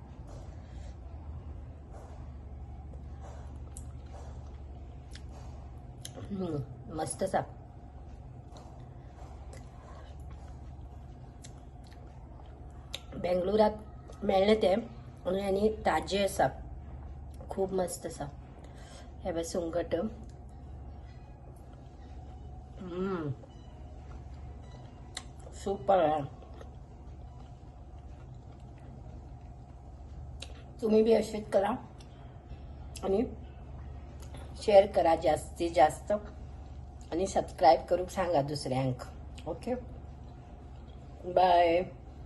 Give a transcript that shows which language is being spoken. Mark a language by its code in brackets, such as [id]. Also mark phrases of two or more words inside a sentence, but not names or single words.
[kok] मस्त आसा बेंगलुरात मेळ्ळे ते आणि ताजे आसा खूप मस्त आसा हे बघ सुंगट सुपर तुम्ही बी असेच करा आणि शेअर करा जास्तीत जास्त आणि सबस्क्राईब करूक सांगा दुसऱ्यांक [en] okay bye